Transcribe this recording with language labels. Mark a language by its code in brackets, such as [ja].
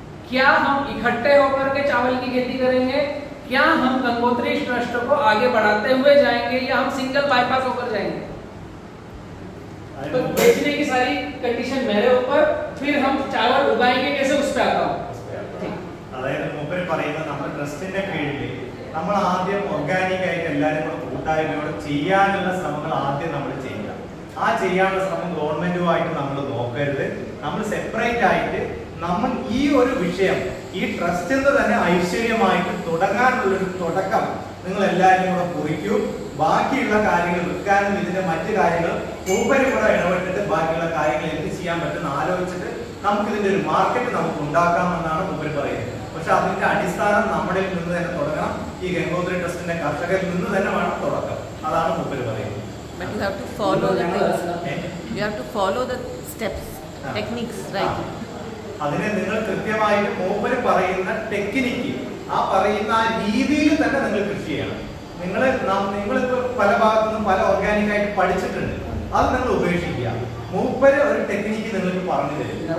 [hi] क्या हम इकट्ठे होकर के चावल की खेती करेंगे, क्या हम गंगोत्री ट्रस्ट को आगे बढ़ाते हुए जाएंगे, या हम सिंगल बाईपास होकर जाएंगे. तो बेचने की सारी कंडीशन मेरे ऊपर, फिर हम चावल उगाएंगे कैसे उस पे आता हूँ। [ml] അതായത് മൂപ്പര് പറയുന്നത് നമ്മുടെ ട്രസ്റ്റിന്റെ കീഴിൽ നമ്മൾ ആദ്യം ഓർഗാനിക് ആയിട്ട് എല്ലാവരും കൂടെ കൂട്ടായ്മയോടെ ചെയ്യാനുള്ള ശ്രമങ്ങൾ ആദ്യം നമ്മൾ ചെയ്യുക. ആ ചെയ്യാനുള്ള ശ്രമം ഗവൺമെന്റുമായിട്ട് നമ്മൾ നോക്കരുത്. നമ്മൾ സെപ്പറേറ്റ് ആയിട്ട് നമ്മൾ ഈ ഒരു വിഷയം ഈ ട്രസ്റ്റിൽ തന്നെ ഐശ്വര്യമായിട്ട് തുടങ്ങാനുള്ളൊരു തുടക്കം നിങ്ങൾ എല്ലാവരും കൂടെ കുറിക്കൂ. ബാക്കിയുള്ള കാര്യങ്ങൾ വിൽക്കാനും ഇതിന്റെ മറ്റു കാര്യങ്ങൾ മൂപ്പര് കൂടെ ഇടപെട്ടിട്ട് ബാക്കിയുള്ള കാര്യങ്ങൾ എന്ത് ചെയ്യാൻ പറ്റുന്ന ആലോചിച്ചിട്ട് നമുക്ക് ഇതിന്റെ ഒരു മാർക്കറ്റ് നമുക്ക് ഉണ്ടാക്കാമെന്നാണ് മൂപ്പര് പറയുന്നത്. പക്ഷെ അതിന്റെ അടിസ്ഥാനം നമ്മുടെ നിന്ന് തന്നെ തുടങ്ങണം. ഈ ഗംഗോത്രി ട്രസ്റ്റിന്റെ കർഷകരിൽ നിന്ന് തന്നെ വേണം തുടക്കം. അതാണ് മൂപ്പര് പറയുന്നത്. [en] But you have to follow the things. You have to follow the steps, techniques, right? [ml] അതിനെ നിങ്ങൾ കൃത്യമായിട്ട് മൂപ്പര് പറയുന്ന ടെക്നിക്ക് ആ പറയുന്ന ആ രീതിയിൽ തന്നെ നിങ്ങൾ കൃഷി ചെയ്യണം. നിങ്ങളിപ്പോ പല ഭാഗത്തുനിന്നും പല ഓർഗാനിക് ആയിട്ട് പഠിച്ചിട്ടുണ്ട്. അത് നിങ്ങൾ ഉപേക്ഷിക്കുക. മൂപ്പര് ഒരു ടെക്നിക്ക് നിങ്ങൾക്ക് പറഞ്ഞു തരും.